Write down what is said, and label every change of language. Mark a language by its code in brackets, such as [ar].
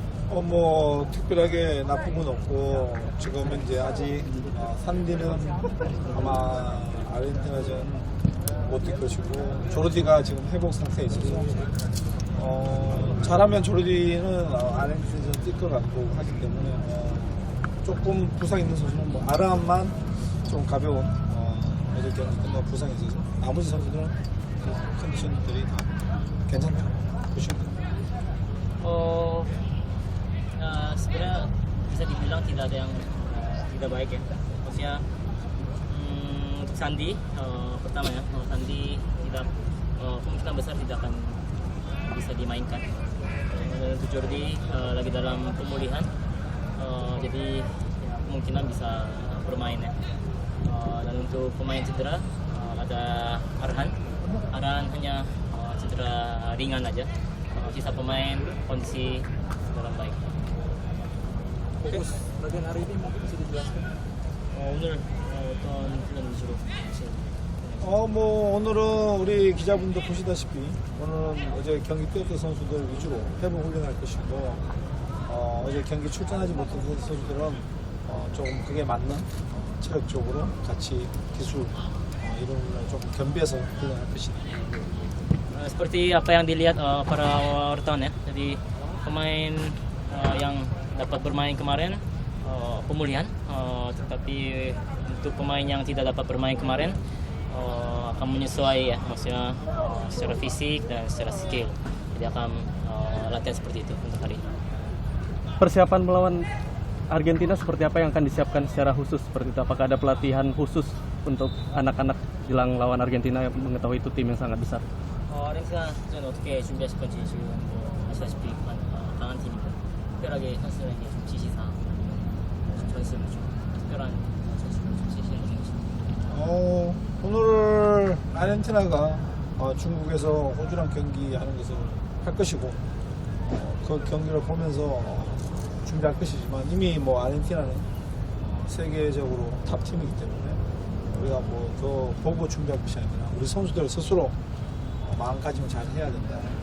[ko] 뭐 특별하게 나쁜 건 없고 지금 이제 아직 산디는 아마 아르헨티나전 못 뛸 것이고 조르디가 지금 회복 상태에 있어서 잘하면 조르디는 아르헨티나전 뛸 것 같고 하기 때문에 조금 부상 있는 선수는 뭐 아람만 좀 가벼운 어제 경기 끝나고 부상이 있어서 나머지 선수들은 컨디션들이 다 괜찮다고 보시면 됩니다. [id] Sebenarnya bisa dibilang tidak ada yang tidak baik ya. Maksudnya untuk Sandi pertama ya, Sandi tidak kemungkinan besar tidak akan bisa dimainkan. Dan untuk Jordi lagi dalam pemulihan, jadi kemungkinan bisa bermain ya. Dan untuk pemain cedera ada Arhan hanya cedera ringan aja. Sisa pemain kondisi dalam baik. Fokus latihan hari ini mungkin bisa dijelaskan? [ko] 오늘 어떤 훈련 위주로 하시는 뭐 오늘은 우리 기자분도 보시다시피 오늘은 어제 경기 뛰었던 선수들 위주로 회복 훈련할 것이고 어제 경기 출전하지 못한 선수들은 조금 그게 맞는 체력적으로 같이 기술 이런 걸 좀 겸비해서 훈련할 것이다. [id] Seperti apa yang dilihat para wartawan ya. Jadi pemain yang dapat bermain kemarin pemulihan, tetapi untuk pemain yang tidak dapat bermain kemarin akan menyesuaikan ya, maksudnya secara fisik dan secara skill. Jadi akan latihan seperti itu untuk hari ini. Persiapan melawan Argentina seperti apa yang akan disiapkan secara khusus seperti itu? Apakah ada pelatihan khusus untuk anak-anak jelang lawan Argentina yang mengetahui itu tim yang sangat besar? [ko] 아르헨티나전 어떻게 준비하실 건지 지금 아시다시피 강한 팀이고 특별하게 선수들에게 좀 지시사항, 전술 좀 특별한 전술을 좀 지시해 주는 것입니다. 오늘 아르헨티나가 중국에서 호주랑 경기하는 것을 할 것이고 그 경기를 보면서 준비할 것이지만 이미 뭐 아르헨티나는 세계적으로 탑 팀이기 때문에 우리가 뭐 더 보고 준비할 것이 아니라 우리 선수들 스스로 마음가짐을 잘 해야 된다.